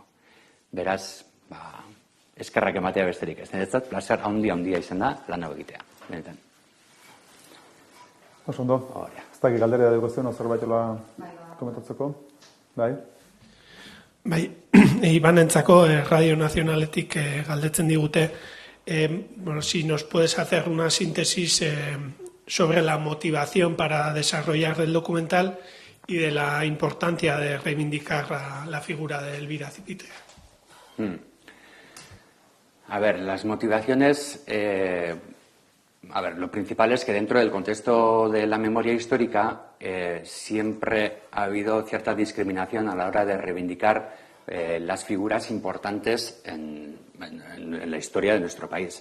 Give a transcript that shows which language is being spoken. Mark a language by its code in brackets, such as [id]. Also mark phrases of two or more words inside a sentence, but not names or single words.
[eu] Beraz, eskerrak ematea besterik ez. Niretzat, plazer handia izan da lan hau egitea. Benetan. Oso ondo. Ez dakik galdera dugu zen, zerbait komentatzeko? Bai? Bai, Ibanentzako Radio Nazionaletik galdetzen digute, [es] si nos puedes hacer una síntesis sobre la motivación para desarrollar el documental y de la importancia de reivindicar la figura de Elbira Zipitria. A ver, las motivaciones, lo principal es que dentro del contexto de la memoria histórica siempre ha habido cierta discriminación a la hora de reivindicar las figuras importantes en la historia de nuestro país.